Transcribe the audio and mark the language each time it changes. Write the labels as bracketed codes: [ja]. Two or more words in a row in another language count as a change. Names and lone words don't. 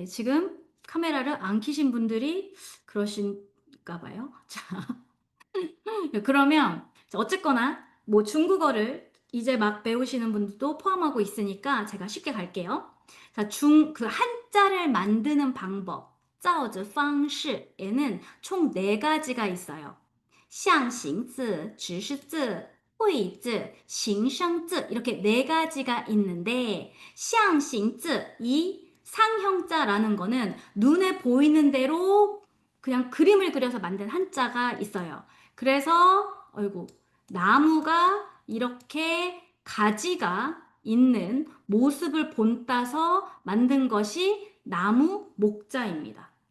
[ko] 지금 카메라를 안 켜신 분들이 그러신가 봐요. 네, 그러면 어쨌거나 뭐 중국어를 이제 막 배우시는 분들도 포함하고 있으니까 제가 쉽게 갈게요. 자, 그 한자를 만드는 방법, 造字方式에는 총 네 가지가 있어요. 象形字, 指示字, 会字, 形声字 이렇게 네 가지가 있는데 象形字, 이 상형자라는 거는 눈에 보이는 대로 그냥 그림을 그려서 만든 한자가 있어요. 그래서 나무가 이렇게 가지가 있는 모습을 본따서 만든 것이 나무 목자입니다.